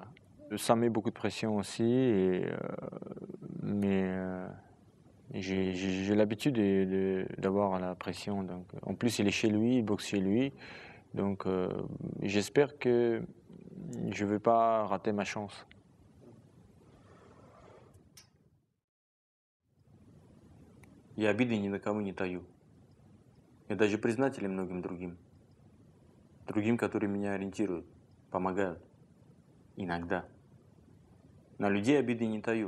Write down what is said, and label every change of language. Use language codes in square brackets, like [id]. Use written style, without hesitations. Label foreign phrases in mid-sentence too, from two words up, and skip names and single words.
[fr] Ça met beaucoup de pression aussi, mais j'ai l'habitude d'avoir la pression. Donc, en plus, il est chez lui, il boxe chez lui. Donc j'espère que je ne vais pas rater ma chance. [ru] Я обиды ни на кого не таю. Я даже признателен многим другим. Другим, которые меня ориентируют, помогают. Иногда. На людей обиды не таю.